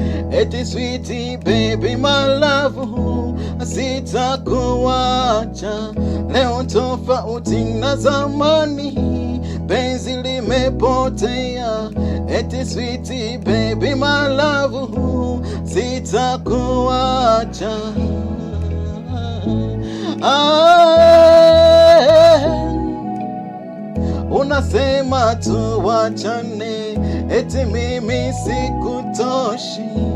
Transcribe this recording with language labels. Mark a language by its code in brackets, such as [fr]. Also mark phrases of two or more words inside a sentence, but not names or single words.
[sw] Eti [en] sweetie baby, my love, [sw] sitakuacha. cha leo tofauti na zamani, penzi limepotea, eti [en] sweet baby my love, [sw] sitakuacha. Ah, Unasema tuwachane, eti mimi sikutoshi.